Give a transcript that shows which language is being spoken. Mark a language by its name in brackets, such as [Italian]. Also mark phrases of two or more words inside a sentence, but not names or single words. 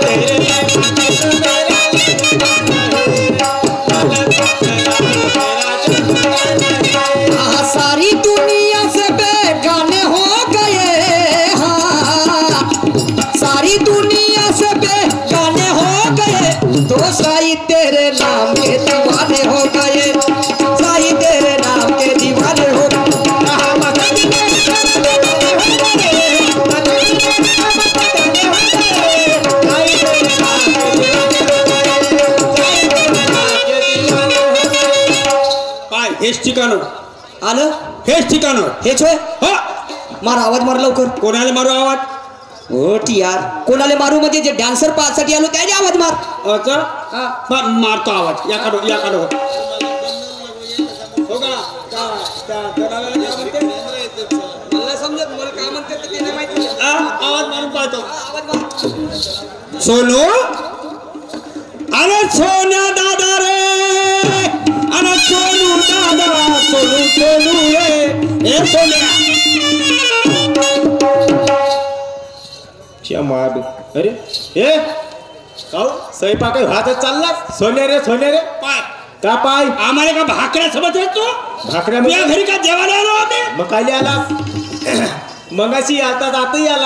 [Hindi] सारी दुनिया से बेगाने हो गए हाँ सारी दुनिया से बेगाने हो गए तो साई तेरे नाम के दीवाने हो गए साई तेरे नाम के दीवाने हो [Marathi] काय हेच ठिकाण आलं हेच ठिकाण हेच होय हा मार आवाज मार लवकर कोणाला मारू आवाज ओ यार कोणाला मारू म्हणजे जे डान्सर पाहण्यासाठी आलो त्याने आवाज मार अच्छा मारतो आवाज या काढो हो का मला समजत मला काय म्हणतात ते नाही माहिती आवाज मारून पाहतो सोनू अरे सोन्या दादा रे अरे सोनू दादा सोनू रे ए सोन्या अरे ए काऊ स्वयंपाक हातात चालला सोन्या रे पाय का पाय आम्हाला का भाकऱ्या समज तू भाकऱ्या तुझ्या घरी का जेवायला आलो आम्ही मग काय आला मगाशी आताही आला